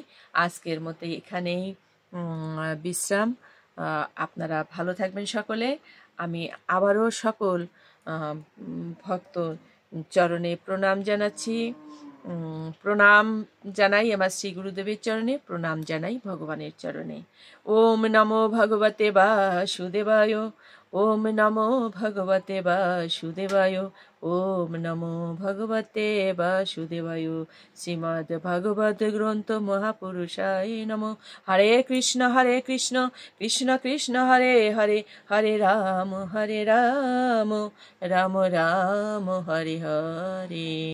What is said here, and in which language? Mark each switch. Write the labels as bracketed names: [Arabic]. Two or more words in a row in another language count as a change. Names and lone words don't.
[Bangla] আজকের মতো এখানেই বিশ্রাম। আপনারা ভালো থাকবেন সকলে। আমি আবারও সকল ভক্ত চরণে প্রণাম জানাচ্ছি। প্রণাম জানাই আমার শ্রী গুরুদেবের চরণে, প্রণাম জানাই ভগবানের চরণে। [Sanskrit] ॐ नमो भगवते वासुदेवाय, ॐ नमो भगवते वासुदेवाय, ॐ नमो भगवते वासुदेवाय। श्रीमद् भागवत ग्रन्थ महापुरुषाय नमो। हरे कृष्ण कृष्ण कृष्ण हरे हरे, हरे राम राम राम हरे हरे।